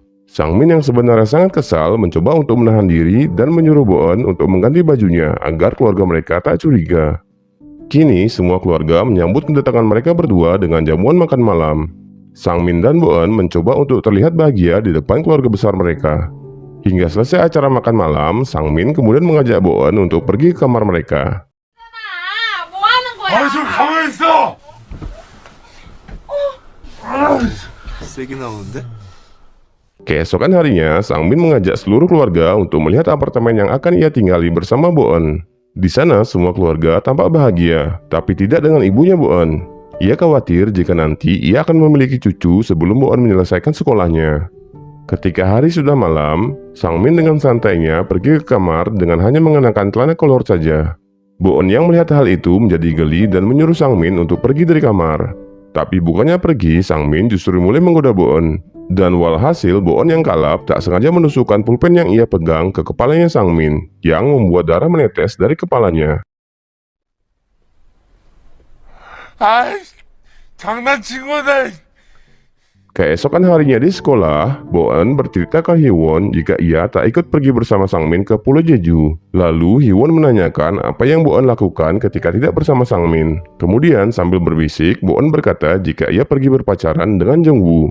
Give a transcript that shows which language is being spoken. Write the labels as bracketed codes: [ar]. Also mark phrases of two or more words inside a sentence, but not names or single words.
[id] Sang Min yang sebenarnya sangat kesal mencoba untuk menahan diri dan menyuruh Boen untuk mengganti bajunya agar keluarga mereka tak curiga. Kini semua keluarga menyambut kedatangan mereka berdua dengan jamuan makan malam. Sang Min dan Boen mencoba untuk terlihat bahagia di depan keluarga besar mereka. Hingga selesai acara makan malam, Sang Min kemudian mengajak Boen untuk pergi ke kamar mereka. [ko] 아, 뭐 하는 거야? 아, 좀 가만히 있어! 세게 나오는데? [id] Keesokan harinya, Sang Min mengajak seluruh keluarga untuk melihat apartemen yang akan ia tinggali bersama Boen. Di sana, semua keluarga tampak bahagia, tapi tidak dengan ibunya Boen. Ia khawatir jika nanti ia akan memiliki cucu sebelum Boen menyelesaikan sekolahnya. Ketika hari sudah malam, Sang Min dengan santainya pergi ke kamar dengan hanya mengenakan celana kolor saja. Bo-eun yang melihat hal itu menjadi geli dan menyuruh Sang Min untuk pergi dari kamar. Tapi bukannya pergi, Sang Min justru mulai menggoda Bo-eun. Dan walhasil Bo-eun yang kalap tak sengaja menusukkan pulpen yang ia pegang ke kepalanya Sang Min, yang membuat darah menetes dari kepalanya. [ko] 아이, 장난친 거다. [id] Keesokan harinya di sekolah, Bo-eun bercerita ke Hee-won jika ia tak ikut pergi bersama Sang Min ke Pulau Jeju. Lalu Hee-won menanyakan apa yang Bo-eun lakukan ketika tidak bersama Sang Min. Kemudian sambil berbisik, Bo-eun berkata jika ia pergi berpacaran dengan Jung-woo.